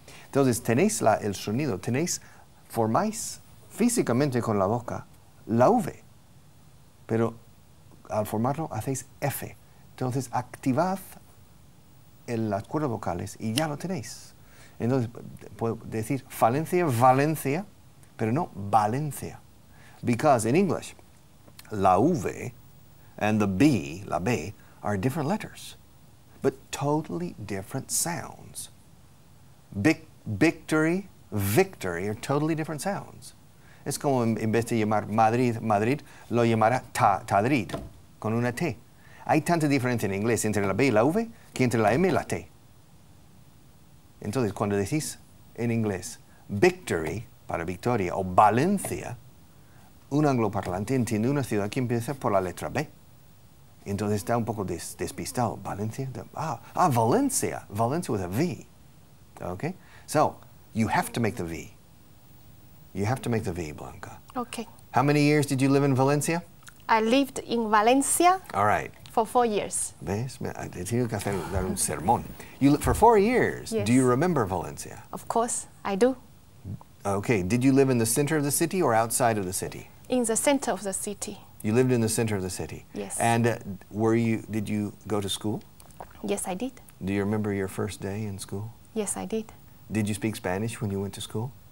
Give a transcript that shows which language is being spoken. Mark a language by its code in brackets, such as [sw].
[es] Entonces tenéis el sonido, formáis físicamente con la boca la V, pero al formarlo hacéis F. Entonces activad las cuerdas vocales y ya lo tenéis. Entonces puedo decir Valencia, Valencia, pero no Valencia. [en] Because in English, la V and the B, la B, are different letters, but totally different sounds. Victory, victory are totally different sounds. [es] Es como en vez de llamar Madrid, Madrid, lo llamará Tadrid. con una T. Hay tanta diferencia en inglés entre la B y la V que entre la M y la T. Entonces, cuando decís en inglés victory, para victoria, o Valencia, un angloparlante entiende una ciudad que empieza por la letra B. Entonces está un poco despistado. [en] Valencia, Valencia. Valencia with a V. Okay? So, you have to make the V. You have to make the V, Blanca. Okay. How many years did you live in Valencia? I lived in Valencia All right. for 4 years. [es] ¿Ves? Te tengo que dar un sermón. [en] For 4 years. Yes. Do you remember Valencia? Of course, I do. Okay. Did you live in the center of the city or outside of the city? In the center of the city. You lived in the center of the city. Yes. And did you go to school? Yes, I did. Do you remember your first day in school? Yes, I did. Did you speak Spanish when you went to school?